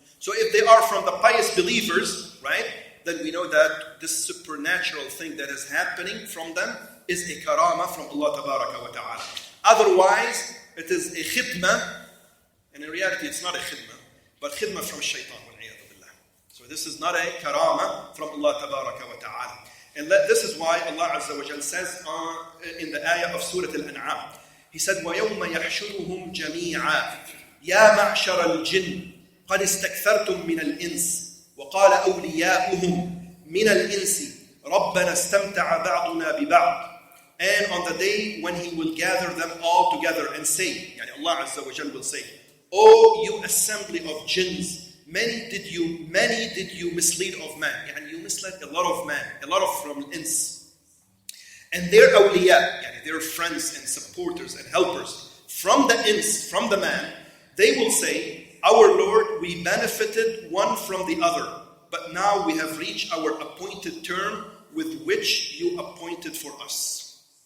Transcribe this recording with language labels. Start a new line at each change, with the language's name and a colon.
English: So if they are from the pious believers, right, then we know that this supernatural thing that is happening from them is a karama from Allah Tabaraka wa Ta'ala. Otherwise, it is a khidmah, and in reality it's not a khidmah, but khidmah from shaitan. So this is not a karama from Allah Tabaraka wa Ta'ala. And this is why Allah Azza wa Jal says in the ayah of Surah Al-An'am, He said,
Arabic: وَيَوْمَ يَحْشُرُهُمْ جَمِيعًا يَا مَعْشَرَ الْجِنِّ قَدْ اسْتَكْثَرْتُم مِّنَ الْإِنسِ وَقَالَ أَوْلِيَاؤُهُم مِّنَ الْإِنسِ رَبَّنَا اسْتَمْتَعَ بَعْضُنَا بِبَعْضٍ.
English: And on the day when He will gather them all together and say, Allah Azza wa Jal will say, O you assembly of jinns, many did you mislead of man. You misled a lot of man, a lot of from ins. And their awliya, their friends and supporters and helpers from the ins, from the man, they will say, our Lord, we benefited one from the other, but now we have reached our appointed term with which you appointed for us.